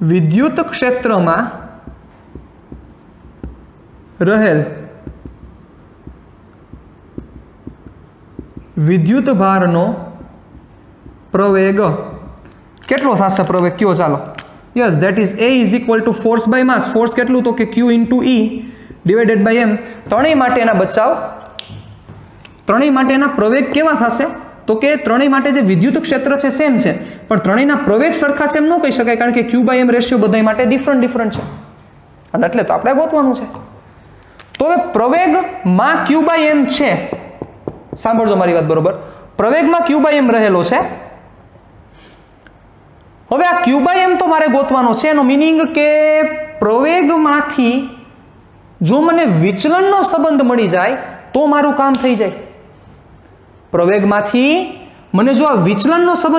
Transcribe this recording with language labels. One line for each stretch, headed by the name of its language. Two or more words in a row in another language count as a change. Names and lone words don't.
Gujarati: વિદ્યુત ક્ષેત્રમાં રહેલ વિદ્યુત ભારનો પ્રવેગ કેટલો થશે પ્રવેગ ક્યો ચાલો
English: yes that is a is equal to force by mass
Gujarati: ફોર્સ કેટલું તો કે
English: q into E divided by m
Gujarati: ત્રણેય માટેના બચાવ ત્રણેય માટેના પ્રવેગ કેવા થશે તો કે ત્રણેય માટે જે વિદ્યુત ક્ષેત્ર છે સેમ છે પણ ત્રણેયના પ્રવેગ સરખા છે એમ ન કહી શકાય કારણ કે
English: q by m ratio
Gujarati: બધાય માટે
English: different different
Gujarati: છે અને એટલે તો આપણે ગોતવાનું છે તો હવે પ્રવેગ માં
English: q by m
Gujarati: છે સાંભળજો મારી વાત બરોબર પ્રવેગમાં
English: q by m
Gujarati: રહેલો છે હવે આ
English: q by m
Gujarati: તો મારે ગોતવાનો છે એનો મીનિંગ કે પ્રવેગમાંથી જો મને વિચલનનો સંબંધ મળી જાય તો મારું કામ થઈ જાય પ્રવેગમાંથી મને જો આ વિચલનનો સંબંધ